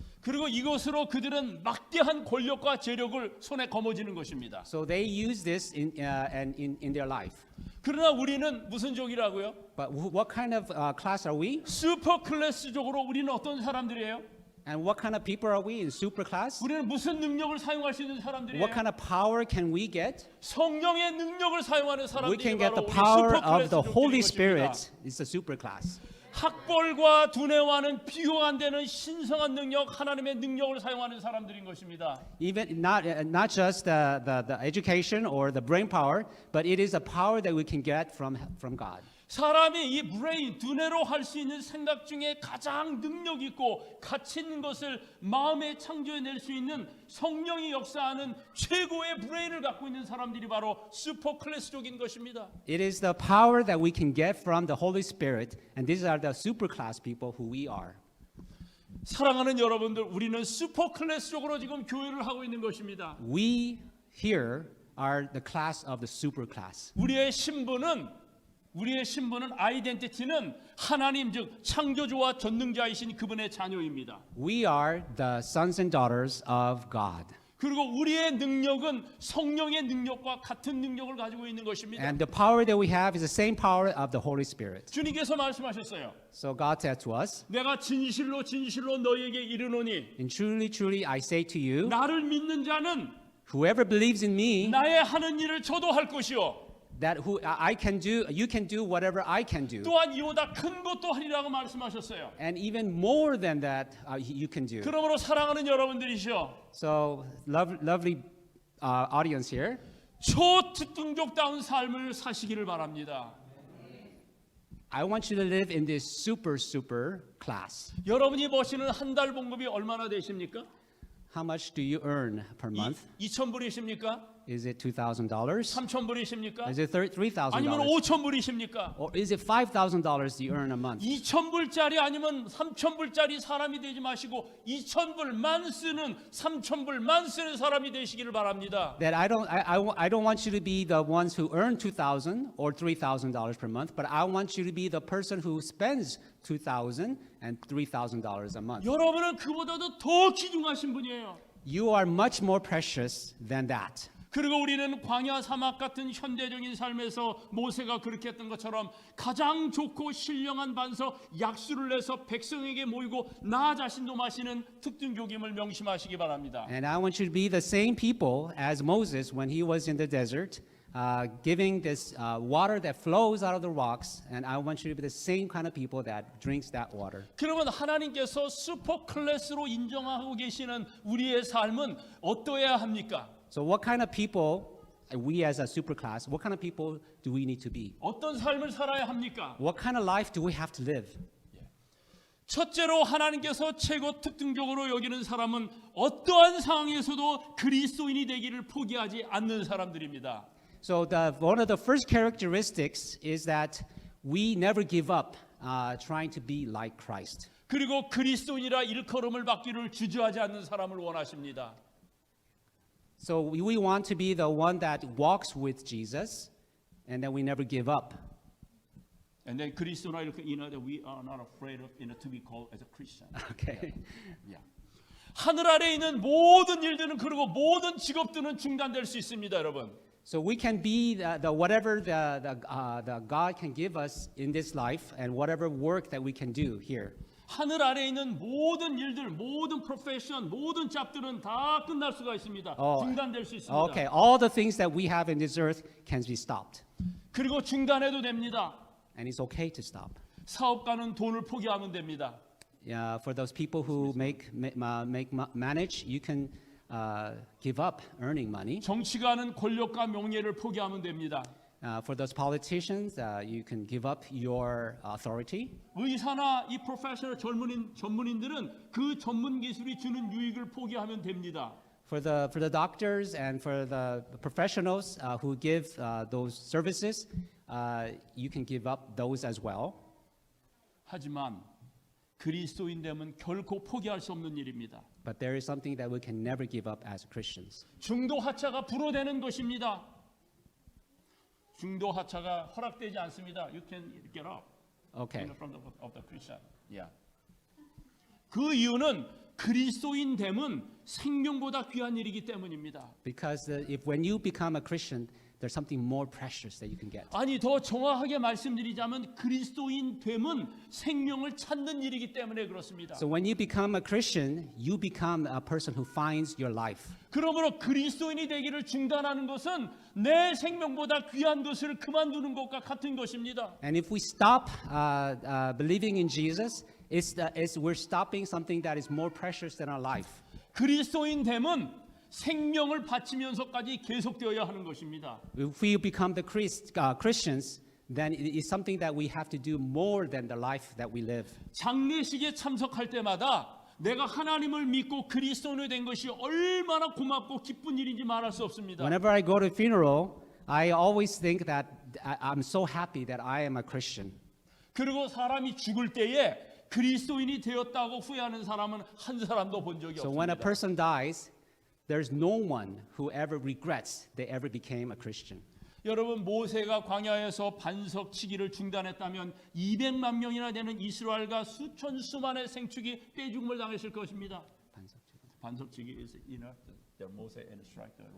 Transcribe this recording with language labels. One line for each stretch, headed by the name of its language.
Korean: 그리고 이것으로 그들은 막대한 권력과 재력을 손에 거머쥐는 것입니다.
English: So they use this in their life.
Korean: 그러나 우리는 무슨 족이라고요?
English: But what kind of class are we?
Korean: 슈퍼클래스족으로 우리는 어떤 사람들이에요?
English: And what kind of people are we in super class?
Korean: 우리는 무슨 능력을 사용할 수 있는 사람들이에요?
English: What kind of power can we get?
Korean: 성령의 능력을 사용하는
English: We
Korean: 사람들이
English: can get
Korean: 바로
English: the
Korean: 우리
English: power of the Holy
Korean: 슈퍼클래스족들인
English: Spirit.
Korean: 것입니다.
English: It's a super class.
Korean: 학벌과 두뇌와는 비교가 안 되는 신성한 능력, 하나님의 능력을 사용하는 사람들인 것입니다.
English: Even not just the education or the brain power, but it is a power that we can get from God.
Korean: 사람이 이 브레인, 두뇌로 할 수 있는 생각 중에 가장 능력 있고 가치 있는 것을 마음에 창조해낼 수 있는 성령이 역사하는 최고의 브레인을 갖고 있는 사람들이 바로 슈퍼클래스족인 것입니다.
English: It is the power that we can get from the Holy Spirit, and these are the super class people who we are.
Korean: 사랑하는 여러분들, 우리는 슈퍼클래스족으로 지금 교회를 하고 있는 것입니다.
English: We here are the class of the super class.
Korean: 우리의 신분은 아이덴티티는 하나님 즉 창조주와 전능자이신 그분의 자녀입니다.
English: We are the sons and daughters of God.
Korean: 그리고 우리의 능력은 성령의 능력과 같은 능력을 가지고 있는 것입니다.
English: And the power that we have is the same power of the Holy Spirit.
Korean: 주님께서 말씀하셨어요.
English: So God said to us,
Korean: 내가 진실로 너희에게 이르노니
English: and truly, truly, I say to you,
Korean: 나를 믿는 자는
English: whoever believes in me,
Korean: 나의 하는 일을 저도 할 것이요.
English: that who I can do, you can do whatever I can do.
Korean: 또한 이보다 큰 것도 하리라고 말씀하셨어요.
English: And even more than that, you can do.
Korean: 그러므로 사랑하는 여러분들이시여,
English: So, lovely audience here.
Korean: 초특등족다운 삶을 사시기를 바랍니다.
English: I want you to live in this super class.
Korean: 여러분이 버시는 한 달 봉급이 얼마나 되십니까?
English: How much do you earn per month?
Korean: 2,000불이십니까?
English: Is it $2,000?
Korean: 3,000불이십니까?
English: Is it
Korean: 아니면
English: $3,000?
Korean: 5,000불이십니까?
English: Or is it $5,000 you earn a month?
Korean: 2,000불짜리 아니면 3,000불짜리 사람이 되지 마시고 2,000불만 쓰는 3,000불만 쓰는 사람이 되시기를 바랍니다.
English: That I don't want you to be the ones who earn $2,000 or $3,000 per month, but I want you to be the person who spends $2,000 and $3,000 a month.
Korean: 여러분은 그보다도 더 귀중하신 분이에요.
English: You are much more precious than that.
Korean: 그리고 우리는 광야 사막 같은 현대적인 삶에서 모세가 그렇게 했던 것처럼 가장 좋고 신령한 반석 약수를 내서 백성에게 모이고 나 자신도 마시는 특등족임을 명심하시기 바랍니다.
English: And I want you to be the same people as Moses when he was in the desert, giving this water that flows out of the rocks. And I want you to be the same kind of people that drinks that water.
Korean: 그러면 하나님께서 슈퍼 클래스로 인정하고 계시는 우리의 삶은 어떠해야 합니까?
English: So what kind of people, we as a super class, what kind of people do we need to be?
Korean: 어떤 삶을 살아야 합니까?
English: What kind of life do we have to live?
Korean: 첫째로 하나님께서 최고 특등적으로 여기는 사람은 어떠한 상황에서도 그리스도인이 되기를 포기하지 않는 사람들입니다.
English: So one of the first characteristics is that we never give up trying to be like Christ.
Korean: 그리고 그리스도인이라 일컬음을 받기를 주저하지 않는 사람을 원하십니다.
English: So we want to be the one that walks with Jesus, and then we never give up. And then
Korean: 그리스도나 이렇게
English: that we are not afraid of to be called as a Christian. Okay. Yeah.
Korean: 하늘 아래에 있는 모든 일들은 그리고 모든 직업들은 중단될 수 있습니다, 여러분.
English: So we can be the whatever the God can give us in this life, and whatever work that we can do here.
Korean: 하늘 아래에 있는 모든 일들, 모든 프로페션, 모든 잡들은 다 끝날 수가 있습니다. 중단될 수 있습니다.
English: Okay, all the things that we have in this earth can be stopped.
Korean: 그리고 중단해도 됩니다.
English: And it's okay to stop.
Korean: 사업가는 돈을 포기하면 됩니다.
English: For those people who manage, you can give up earning money.
Korean: 정치가는 권력과 명예를 포기하면 됩니다.
English: For those politicians, you can give up your authority.
Korean: 의사나 이 프로페셔널 전문인들은 그 전문 기술이 주는 유익을 포기하면 됩니다.
English: For the doctors and for the professionals who give those services, you can give up those as well.
Korean: 하지만 그리스도인 되면 결코 포기할 수 없는 일입니다.
English: But there is something that we can never give up as Christians.
Korean: 중도 하차가 불어되는 것입니다. 중도 하차가 허락되지 않습니다.
English: You can get up. Okay. From the Christian. Yeah.
Korean: 그 이유는 그리스도인 됨은 생명보다 귀한 일이기 때문입니다.
English: Because if when you become a Christian, there's something more precious that you can get.
Korean: 아니 더 정확하게 말씀드리자면 그리스도인 됨은 생명을 찾는 일이기 때문에 그렇습니다.
English: So when you become a Christian, you become a person who finds your life.
Korean: 그러므로 그리스도인이 되기를 중단하는 것은 내 생명보다 귀한 것을 그만두는 것과 같은 것입니다.
English: And if we stop believing in Jesus, we're stopping something that is more precious than our life.
Korean: 그리스도인 됨은 생명을 바치면서까지 계속되어야 하는 것입니다.
English: If we become the Christians, then it is something that we have to do more than the life that we live.
Korean: 장례식에 참석할 때마다 내가 하나님을 믿고 그리스도인이 된 것이 얼마나 고맙고 기쁜 일인지 말할 수 없습니다.
English: Whenever I go to a funeral, I always think that I'm so happy that I am a Christian.
Korean: 그리고 사람이 죽을 때에 그리스도인이 되었다고 후회하는 사람은 한 사람도 본 적이
English: So when a
Korean: 없습니다.
English: person dies, there's no one who ever regrets they ever became a Christian.
Korean: 여러분 모세가 광야에서 반석치기를 중단했다면 200만 명이나 되는 이스라엘과 수천 수만의 생축이 떼죽음을 당했을 것입니다.
English: 반석치기 is the Moses and struck the rock.